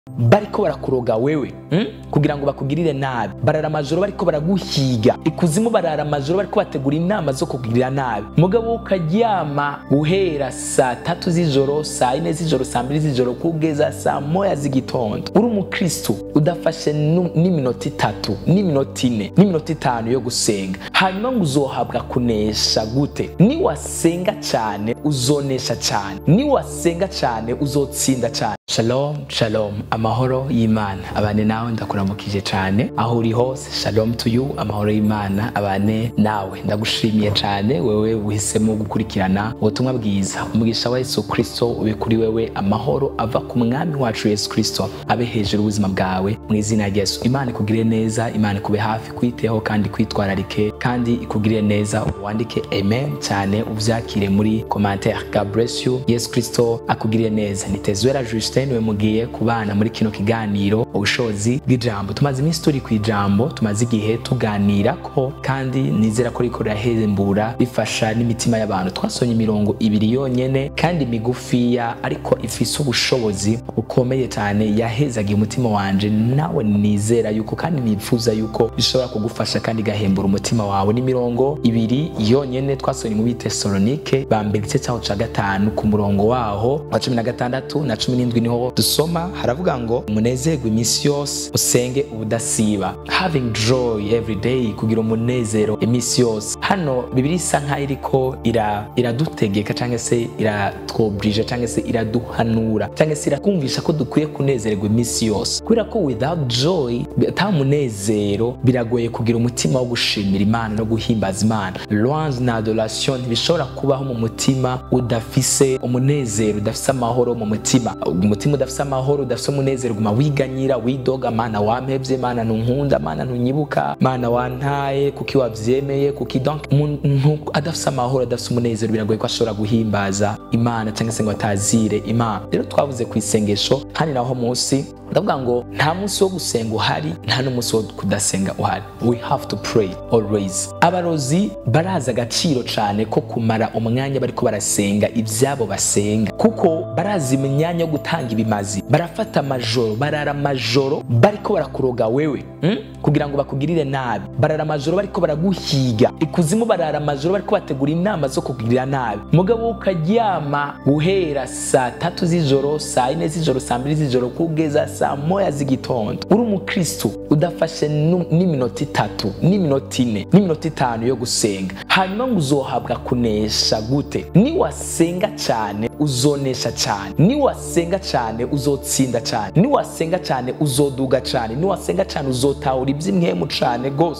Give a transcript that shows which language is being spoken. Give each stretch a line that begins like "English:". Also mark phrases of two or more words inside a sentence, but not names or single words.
Rundi: bariko barakuroga wewe kugira ngo bakugirire nabi, barara amajoro bariko baraguhiga, ikuzimu barara amajoro bariko bategura inama zo kugirira nabi, mugabo ukaryama guhera saa 3 z'ijoro, saa 4 z'ijoro, saa 2 z'ijoro kugeza saa 1 z'igitondo. Uri umukristo udafashe n'iminota 3 n'iminota 4 n'iminota 5 yo gusenga, hanyuma ngo uzohabwa kunesha gute? Ni wasenga cyane uzonesha cyane, ni wasenga cyane uzotsinda cyane.
Hebrew: Shalom shalom,
Rundi: amahoro y'Imana abane nawe, ndakuramukije cyane aho uri hose.
English: Shalom to you,
Rundi: amahoro y'Imana abane nawe. Ndagushimiye cyane wewe uhisemo gukurikirana ubutumwa bwiza. Umugisha wa Yesu Kristo ube kuri wewe, amahoro ava ku mwami wacu Yesu Kristo abe hejuru ubuzima bwawe mu izina rya Yesu. Imana ikugirire neza, Imana ikube hafi, kwiteho kandi kwitwararike, kandi ikugirire neza. Wandike amen cyane, uvyakire muri commentaire.
English: God bless you.
Rundi: Yesu Kristo akugirire neza. Nitezwera Justin we mugiye kubana muri kino kiganiro ubushobozi bw'ijambo. Tumaze iminsi turi ku ijambo, tumaze igihe tuganira ko, kandi nizera ko riko rirahembura bifasha n'imitima y'abantu. Twasonye imirongo 2 yonyene kandi migufiya, ariko ifise ubushobozi bukomeye cyane, yahezagiye umutima wanje. Nawe nizera yuko kandi nifuza yuko bishobora kugufasha kandi gahembura umutima wawe. Ni mirongo 2 yonyene twasonye mu Bitesalonike ba mbere igice cyaho ca 5 ku murongo waho wa 16 na 17 niho dusoma. Haravuga ngo umunezerwe iminsi yose, usenge ubudasiba,
English: having joy every day,
Rundi: kugira umunezero iminsi yose. Hano Bibiliya isa nkaho iriko iradutegeka cyangwa se iratwobrije cyangwa se iraduhanura cyangwa se irakumvisha ko dukwiye kunezererwa iminsi yose, kubera ko
English: without joy,
Rundi: ata munezero, biragoye kugira umutima wo gushimira Imana no guhimbaza Imana. Louange na adoration ntibishobora kubaho mu mutima udafise umunezero, udafise amahoro mu mutima. Umutima udafise amahoro, udafise umunezero, guma wiganyira, widoga, Mana wampevye, Mana ntunkunda, Mana ntunyibuka, Mana wantaye, kuki wavyemeye, kuki. Donc umuntu adafise amahoro, adafise umunezero, biragoye ko ashobora guhimbaza Imana cyangwa se ngo atazire Imana. Rero twavuze ku isengesho hani naho munsi, ndavuga ngo nta munsi wo gusenga uhari, nta n'umunsi wo kudasenga uhari.
English: We have to pray always.
Rundi: Abarozi baraza agaciro cyane ko kumara umwanya bariko barasenga ibyabo basenga, kuko barazi imyanya yo gutanga ibimazi. Barafata amajoro, barara amajoro bariko barakuroga wewe kugira ngo bakugirire nabi, barara amajoro bariko baraguhiga, ikuzimu barara amajoro bariko bategura inama zo kugirira nabi, mugabo ukaryama guhera saa 3 z'ijoro, saa 4 z'ijoro, saa 2 z'ijoro kugeza saa 1 z'igitondo. Uri umukristo udafashe n'iminota 3 n'iminota 4 n'iminota 5 yo gusenga, hanyuma ngo uzohabwa kunesha gute? Ni wasenga cyane uzonesha cyane, ni wasenga cyane uzotsinda cyane, ni wasenga cyane uzoduga cyane, ni wasenga cyane uzotahura iby'imwemu cyane gose.